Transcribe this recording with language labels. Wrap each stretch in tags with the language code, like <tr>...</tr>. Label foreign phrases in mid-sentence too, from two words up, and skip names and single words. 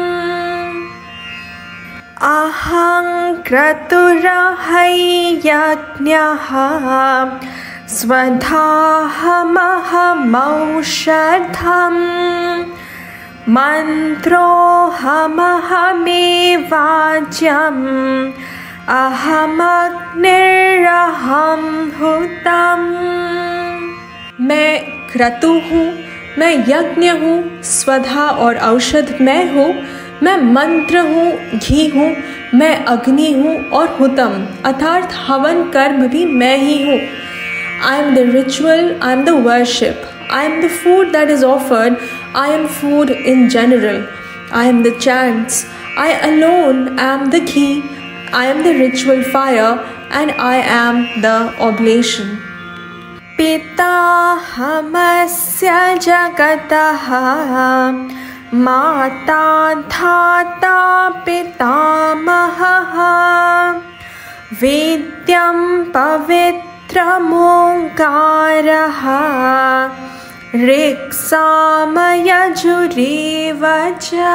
<sa>अहं क्रतुरहंयज्ञः स्वधाहमहम् मन्त्रोऽहमहमेवाज्यम् अहमग्निरहम् हुतम्।</sa> <hi>मैं क्रतु हूँ, मैं यज्ञ हूँ, स्वधा और औषध मैं हूँ, मैं मंत्र हूँ, घी हूँ, मैं अग्नि हूँ और हुतम अर्थात हवन कर्म भी मैं ही हूँ।</hi> <en>I am the ritual, I am the worship, I am the food that is offered, I am food in general, I am the chants, I alone am the ghee, I am the ritual fire and I am the oblation।</en> <sa>पिताहमस्य जगतः माता धाता पितामहः वेद्यं पवित्रमोङ्कारः ऋक्सामयजुरेव च।</sa>